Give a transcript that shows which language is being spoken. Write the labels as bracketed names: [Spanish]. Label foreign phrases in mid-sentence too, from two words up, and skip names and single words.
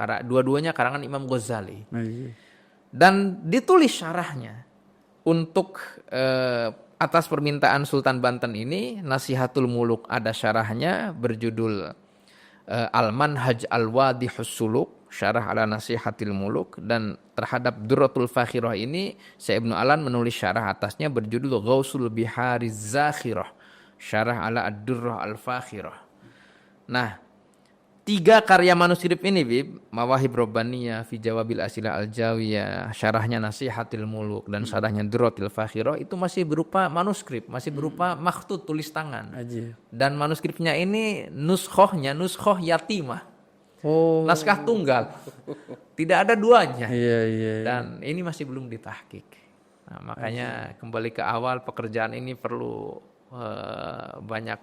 [Indonesian] Karena dua-duanya karangan Imam Ghazali. Dan ditulis syarahnya untuk atas permintaan Sultan Banten ini. Nasihatul Muluk ada syarahnya berjudul Al-Manhaj Al-Wadihus Suluk, [Arabic] شرح على [Indonesian] Nasihatil Muluk, dan terhadap Durratul Fakhirah ini Syekh Ibnu Alan menulis syarah atasnya berjudul Ghausul Bihariz Zakhirah, [Arabic] شرح على [Indonesian] Ad-Durrah Al-Fakhirah. Nah, 3 karya manuskrip ini, Bib, Mawahib Rabbaniyah fi Jawabil As'ilah Al-Jawiyah, syarahnya Nasihatil Muluk dan syarahnya Durratul Fakhirah itu masih berupa manuskrip, masih berupa makhtut tulis tangan. Ajib. Dan manuskripnya ini [Arabic] نسخة يتيمة. [Indonesian] Oh. Naskah tunggal. Tidak ada duanya. Iya. Dan ini masih belum ditahqiq. Nah, makanya kembali ke awal, pekerjaan ini perlu banyak.